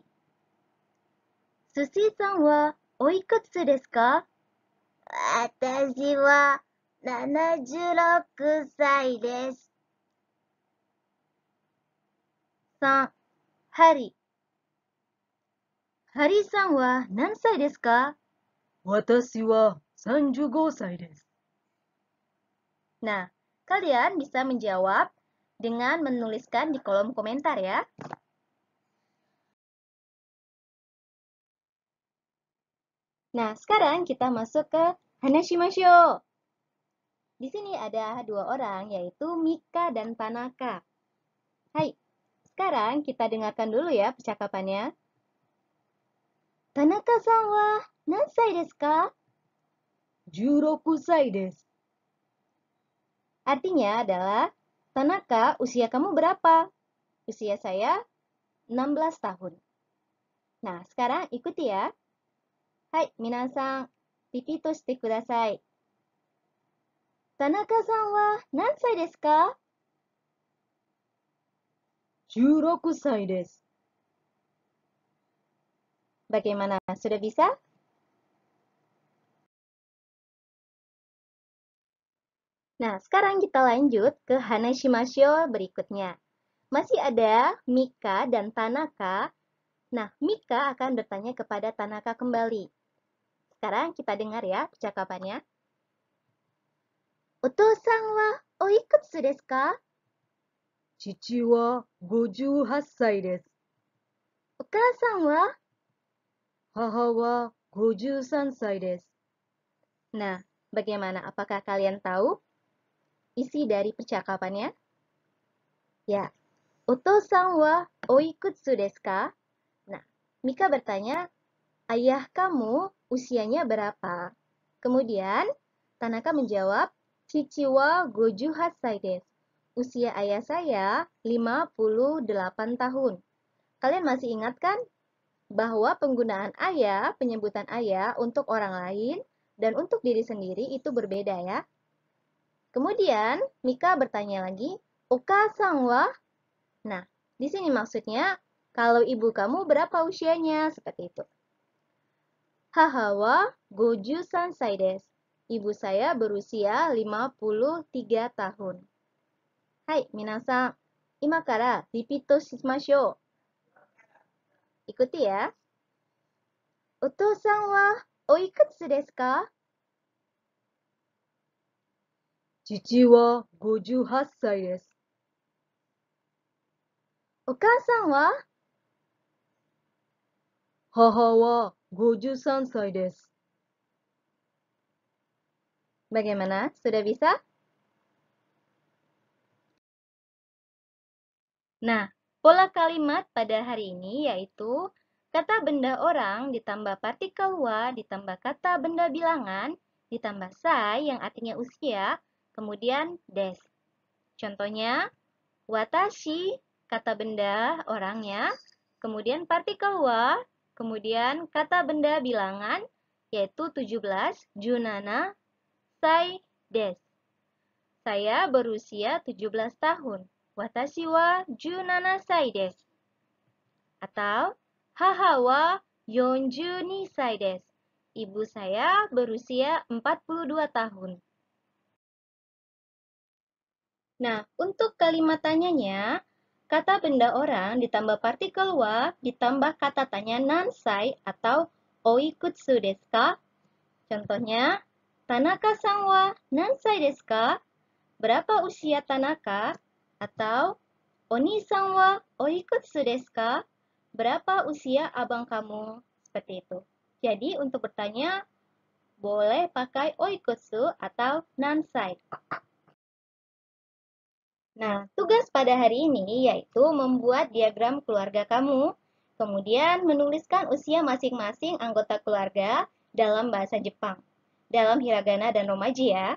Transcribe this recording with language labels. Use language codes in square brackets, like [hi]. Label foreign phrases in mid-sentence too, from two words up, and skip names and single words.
[ja] スシさんはおいくつですか? 私は 76 歳です. 3. Hari. ハリさんは何歳ですか? 私は 35 歳です. [id] Nah, kalian bisa menjawab dengan menuliskan di kolom komentar ya. Nah, sekarang kita masuk ke Hanashimashou. Di sini ada 2 orang, yaitu Mika dan Tanaka. Hai, sekarang kita dengarkan dulu ya percakapannya. [ja] 田中さんは何歳ですか? 16 歳です. [id] Artinya adalah, Tanaka, usia kamu berapa? Usia saya 16 tahun. Nah, sekarang ikuti ya. [ja] Hai, みなさん、repeat してください. 田中さんは何歳ですか? 16 歳です. [id] Bagaimana? Sudah bisa? Nah, sekarang kita lanjut ke Hanashimashou berikutnya. Masih ada Mika dan Tanaka. Nah, Mika akan bertanya kepada Tanaka kembali. Sekarang kita dengar ya percakapannya. [ja] お父さんはおいくつですか? 父は 58 歳です. お母さんは?母は 53 歳です. [id] Nah, bagaimana? Apakah kalian tahu isi dari percakapannya? [ja] ヤ、お父さんはおいくつですか? [id] Nah, Mika bertanya, ayah kamu usianya berapa? Kemudian, Tanaka menjawab, [ja] 父は58歳です. [id] Usia ayah saya 58 tahun. Kalian masih ingat kan? Bahwa penggunaan ayah, penyebutan ayah untuk orang lain dan untuk diri sendiri itu berbeda ya. Kemudian, Mika bertanya lagi, [ja] お母さんは? [id] Nah, di sini maksudnya, kalau ibu kamu berapa usianya? Seperti itu. [ja] 母は53歳です. [id] Ibu saya berusia 53 tahun. [ja] Hai, minasan. 今から repeat しましょう. [id] Ikuti ya. [ja] お父さんはおいくつですか? 父は 58 歳です. お母さんは?母は 53 歳です. [id] Bagaimana? Sudah bisa? Nah, pola kalimat pada hari ini yaitu kata benda orang ditambah partikel wa ditambah kata benda bilangan ditambah sai yang artinya usia, kemudian des. Contohnya, watashi, kata benda orangnya, kemudian partikel wa, kemudian kata benda bilangan, yaitu 17, [ja] 十七、歳、です. [id] Saya berusia 17 tahun. [ja] 私は17歳です。Atau、母は42歳です. [id] Ibu saya berusia 42 tahun. Nah, untuk kalimat tanyanya, kata benda orang ditambah partikel wa ditambah kata tanya nansai atau [ja] おいくつですか? Contohnya, 田中さんは何歳ですか? [id] Berapa usia Tanaka? Atau [ja] お兄さんはおいくつですか? [id] Berapa usia abang kamu? Seperti itu. Jadi untuk bertanya, boleh pakai oikutsu atau nansai. Nah, tugas pada hari ini yaitu membuat diagram keluarga kamu, kemudian menuliskan usia masing-masing anggota keluarga dalam bahasa Jepang, dalam hiragana dan romaji ya.